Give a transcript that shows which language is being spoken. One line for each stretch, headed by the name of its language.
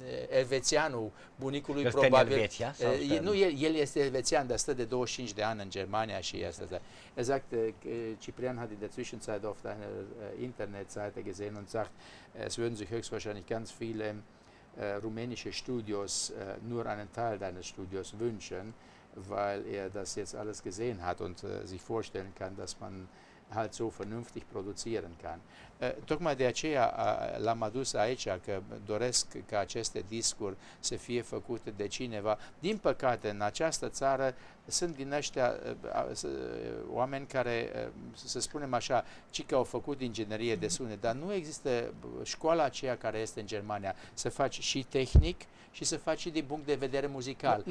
Romanian: Elvețianul bunicului probabil. Nu, el este elvețian, dar stă de 25 de ani în Germania și asta.
German: Er sagt, Ciprian hat in der Zwischenzeit auf einer Internetseite gesehen und sagt, es würden sich höchstwahrscheinlich ganz viele rumänische Studios nur einen Teil deines Studios wünschen, weil er das jetzt alles gesehen hat und sich vorstellen kann, dass man halt so vernünftig produzieren kann.
Romanian: Tocmai de aceea l-am adus aici, că doresc ca aceste discuri să fie făcute de cineva. Din păcate, în această țară sunt din ăștia oameni care, să spunem așa, ci că au făcut inginerie de sunet, dar nu există școala aceea care este în Germania, să faci și tehnic și să faci și din punct de vedere muzical.